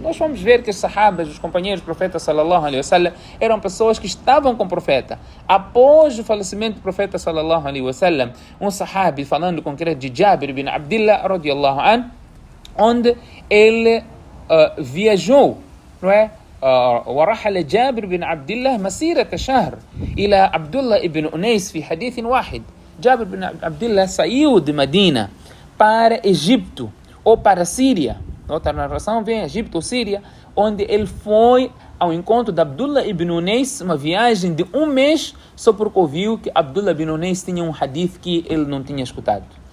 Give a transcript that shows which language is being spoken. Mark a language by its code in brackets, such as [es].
[pt] Nós vamos ver que os sahabas, os companheiros do profeta sallallahu alaihi wasallam, eram pessoas que estavam com o profeta. Após o falecimento do profeta sallallahu alaihi wasallam, um sahabi, falando concreto de Jabir bin Abdullah radiyallahu anhu, onde ele viajou, não é? [ar] ورحل جابر بن عبد الله مسيرة شهر إلى عبد الله بن أنيس في حديث واحد. [pt] جابر بن عبد الله saiu de Medina para Egito ou para Síria. Outra narração vem Egito ou Síria, onde ele foi ao encontro de Abdullah ibn Unais, uma viagem de um mês, só porque ouviu que Abdullah ibn Unais tinha um hadith que ele não tinha escutado.